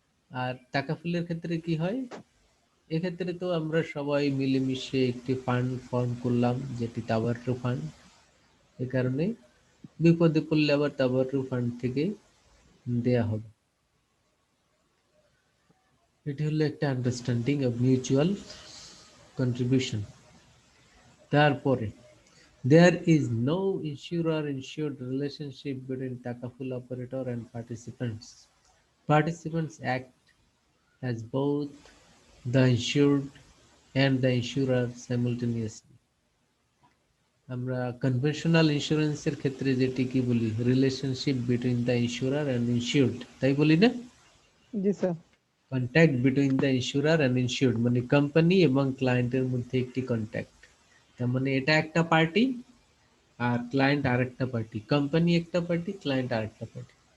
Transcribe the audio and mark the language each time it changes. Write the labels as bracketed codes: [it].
[bn] আর টাকাফুলের ক্ষেত্রে কি হয়, এক্ষেত্রে তো আমরা সবাই মিলেমিশে একটি ফান্ড ফর্ম করলাম যেটি তাবাররু ফান্ড। এ কারণে বিপদে পড়লে আবার তাবাররু ফান্ড থেকে দেয়া হবে। এটি হলো একটা [en] Understanding of mutual contribution. [bn] তারপরে [en] there is no insurer insured relationship between takaful operator and participants. Participants act as both the insured and the insurer simultaneously. [bn] আমরা কনভেনশনাল ইন্স্যুরেন্সের ক্ষেত্রে যেটি কি বলি, [en] relationship between the insurer and insured, [bn] তাই বলি না? জি sir. [en] contact between the insurer and insured [bn] মানে কোম্পানি এবং ক্লায়েন্টের মধ্যে একটি কন্ট্যাক্ট। তার মানে এটা একটা পার্টি আর ক্লায়েন্ট আরেকটা পার্টি, কোম্পানি একটা পার্টি, ক্লায়েন্ট আরেকটা পার্টি।